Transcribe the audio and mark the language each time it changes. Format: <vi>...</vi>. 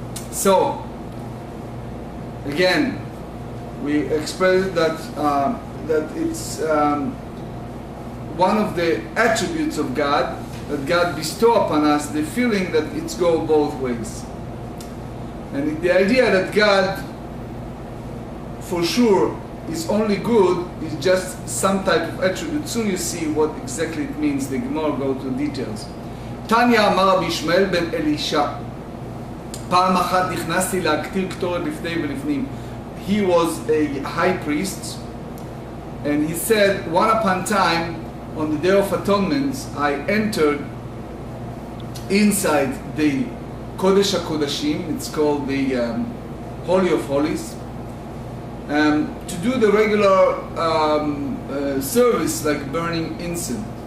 <en>So, again, we express that that it's one of the attributes of God, that God bestow upon us, the feeling that it's go both ways. And the idea that God, for sure, is only good is just some type of attribute. Soon you see what exactly it means. The Gemarah go to details.</en> <he>תניא אמר רבי ישמעאל בן אלישע, פעם אחת נכנסתי להקטיר קטורת לפני ולפנים.</he> <en>He was a high priest, and he said, one upon time, on the Day of Atonement, I entered inside the Kodesh HaKodashim, it's called the Holy of Holies, to do the regular service like burning incense.</en>